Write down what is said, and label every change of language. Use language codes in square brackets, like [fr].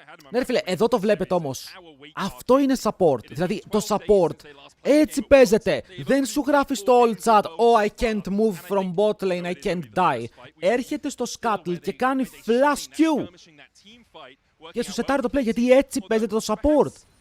[el] Ναι ρε φίλε, εδώ το βλέπετε όμως. Αυτό είναι support. Δηλαδή το support έτσι παίζεται. Δεν σου γράφει στο all chat [en] oh I can't move from bot lane, I can't die. [el] Έρχεται στο scuttle και κάνει flash Q. Και σου σετάρει το play γιατί έτσι παίζεται το support.